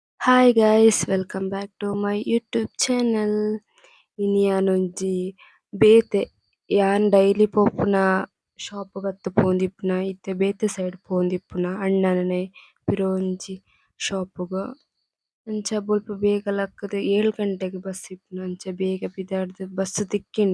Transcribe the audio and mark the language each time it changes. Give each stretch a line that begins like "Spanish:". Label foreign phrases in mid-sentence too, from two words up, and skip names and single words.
English: Hi guys, welcome back to my YouTube channel.
Tulu: ಇನಿ ಯಾನೊಂಜಿ ಬೇತೆ ಯಾನ್ ಡೈಲಿ ಪೋಪುನ ಶಾಪ್ ಬತ್ತು ಪೋಂದಿಪ್ಪುನ ಇತ್ತೆ ಬೇತೆ ಸೈಡ್ ಪೋಂದಿಪ್ಪುನ ಅಣ್ಣನನೆ ಪಿರೊಂಜಿ ಶಾಪುಗ ಅಂಚ ಬೊಲ್ಪ ಬೇಗ ಲಕ್ಕುದು 7 ಗಂಟೆಗ್ ಬಸ್ ಇಪ್ಪುನ ಅಂಚ ಬೇಗ ಪಿದಾಡ್ದ್ ಬಸ್ ತಿಕ್ಕಿಂಡು